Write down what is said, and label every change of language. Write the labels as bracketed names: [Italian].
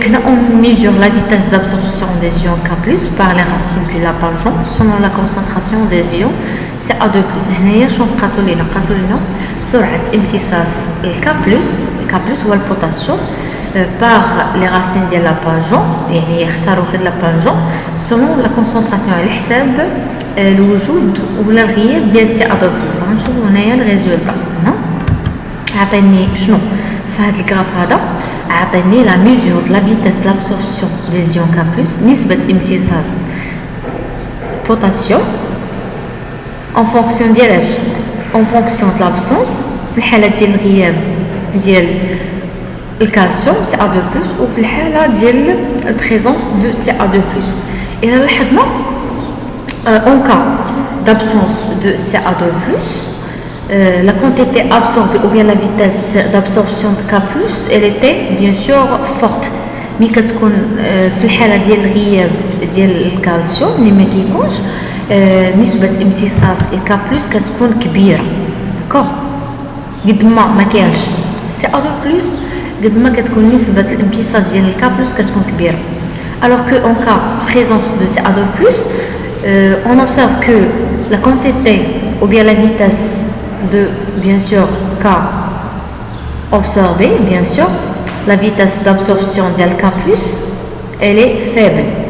[French] On mesure la vitesse d'absorption des ions K+ par les racines du lapin-jaune selon la concentration des ions CA2+. [Arabic] هنايا شنو قاسوا لينا سرعة امتصاص الK+, هو البوتاسيوم [French] par les racines [Arabic] ديال lapin-jaune يعني يختاروا هاد lapin-jaune [French] selon la concentration [Arabic] على حساب الوجود ولا الغياب ديال CA2+. غنشوفوا هنايا الريزولطا. عطيني شنو في هاد الكراف هذا عطيني [French] la mesure de la vitesse de l'absorption des ions K+, [Arabic] نسبة امتصاص potassium en fonction ديال اش [French] en fonction de l'absence [Arabic] في الحالة ديال الغياب ديال الكالسيوم CA2+ وفي الحالة ديال البريزونس دو CA2+. إلا لاحظنا [French] en cas d'absence de CA2+, la quantité absorbée ou bien la vitesse d'absorption de K+, elle était bien sûr forte. [Arabic] ملي كتكون في الحاله ديال الغياب ديال الكالسيوم اللي ما كيكونش نسبه امتصاص الك+ كتكون كبيره. داكوغ قد ما كاينش CA2+ قد ما كتكون نسبه الامتصاص ديال الك+ كتكون كبيره. [French] alors que en cas présence de CA2+, on observe que la quantité ou bien la vitesse de bien sûr K absorbé, bien sûr la vitesse d'absorption de K+, elle est faible.